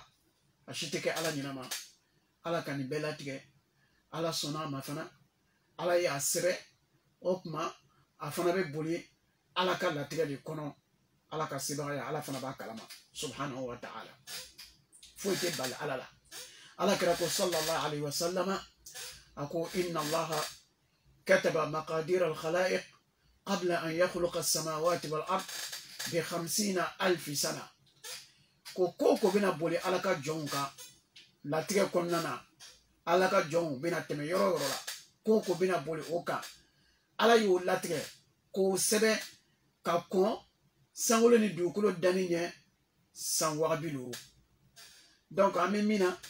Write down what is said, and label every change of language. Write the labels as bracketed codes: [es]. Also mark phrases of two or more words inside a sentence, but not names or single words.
[bm] a si tɛ kɛ ala ɲɛnama ala ka nin bɛɛ latigɛ ala sɔnna a ma fana ala y'a sɛbɛ o tuma a fana bɛ boli ala ka latigɛ de kɔnɔ ala ka sebaga ye ala fana b'a kalama [ar] سبحانه وتعالى [bm] foyi tɛ bali ala la ala kɛra ko [ar] صلى الله عليه وسلم [bm] a ko [ar] إن الله كتب مقادير الخلائق قبل أن يخلق السماوات والأرض [bm] bi 50,000 sana ko bɛna boli ala ka jɔnw kan latigɛ kɔnɔna na ala ka jɔnw bɛna tɛmɛ yɔrɔ yɔrɔ la ko bɛna boli o kan ala y'o latigɛ k'o sɛbɛn ka kɔn sankolo ni dugukolo danni ɲɛ san 50 donc an bɛ min na